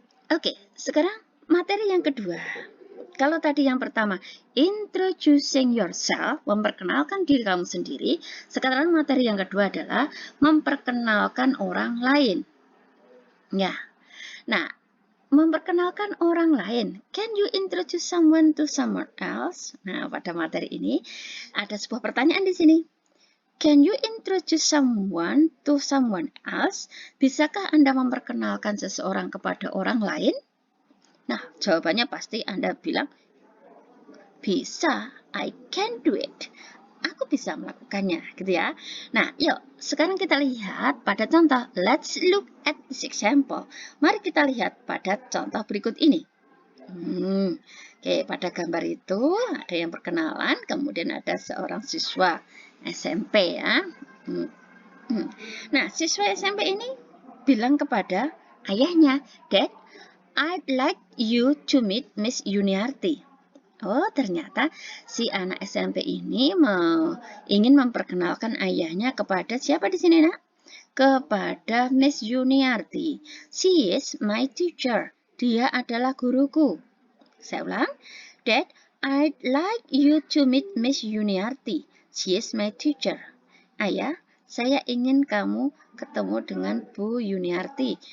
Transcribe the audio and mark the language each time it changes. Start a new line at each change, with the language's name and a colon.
Indonesian: Oke, sekarang materi yang kedua. Kalau tadi yang pertama,
English: introducing yourself,
Indonesian: memperkenalkan diri kamu sendiri. Sekarang materi yang kedua adalah memperkenalkan orang lain. Ya, nah, memperkenalkan orang lain.
English: Can you introduce someone to someone else?
Indonesian: Nah, pada materi ini ada sebuah pertanyaan di sini.
English: Can you introduce someone to someone else?
Indonesian: Bisakah Anda memperkenalkan seseorang kepada orang lain? Nah, jawabannya pasti Anda bilang, bisa,
English: I can do it.
Indonesian: Aku bisa melakukannya, gitu ya. Nah, yuk, sekarang kita lihat pada contoh.
English: Let's look at this example.
Indonesian: Mari kita lihat pada contoh berikut ini. Oke, pada gambar itu ada yang perkenalan, kemudian ada seorang siswa SMP ya. Nah, siswa SMP ini bilang kepada ayahnya,
English: Dad, I'd like you to meet Miss Yuniarti.
Indonesian: Oh, ternyata si anak SMP ini ingin memperkenalkan ayahnya kepada siapa di sini, Nak? Kepada Miss Yuniarti.
English: She is my teacher.
Indonesian: Dia adalah guruku. Saya ulang.
English: Dad, I'd like you to meet Miss Yuniarti. She is my teacher.
Indonesian: Ayah, saya ingin kamu ketemu dengan Bu Yuniarti.